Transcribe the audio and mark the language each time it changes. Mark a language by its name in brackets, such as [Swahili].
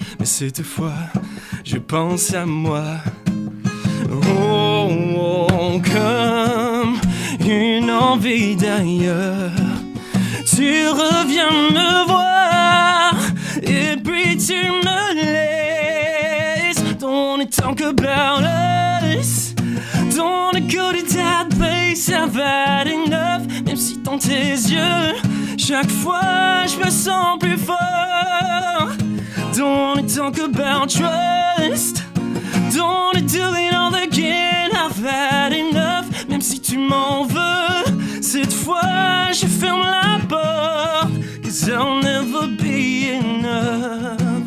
[French] Mais cette fois, je pense à moi. Oh, comme une envie d'ailleurs. Tu reviens me voir et puis tu me laisses. [English] Don't wanna talk about us. Don't wanna go to that place. I've had enough. [French] Même si dans tes yeux, chaque fois je me sens plus fort. [English] Don't wanna talk about trust. Don't wanna do it all again. I've had enough. [French] Même si tu m'en veux, cette fois je ferme la porte, [English] 'cause I'll never be enough.